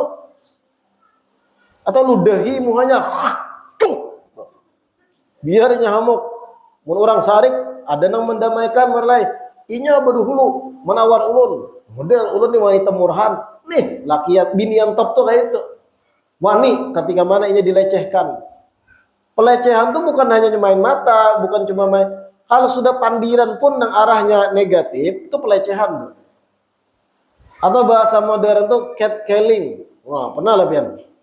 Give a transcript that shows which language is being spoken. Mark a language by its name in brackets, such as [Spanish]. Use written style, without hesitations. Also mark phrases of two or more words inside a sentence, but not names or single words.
[Banjar] Atau ludahi muhanya. Biar nyamuk. Mun orang sarik ada nang mendamaikan merlai. Inya berhulu menawar ulun. Model ulun nih wanita murahan. Nih lakiat binian top tuh kayak itu. Wani ketika mana inya dilecehkan. Pelecehan tuh bukan hanya main mata, bukan cuma main. [Indonesian] Kalau sudah pandiran pun yang arahnya negatif, itu pelecehan. Atau bahasa modern tuh catcalling. [Banjar] Wah, pernah lah pian.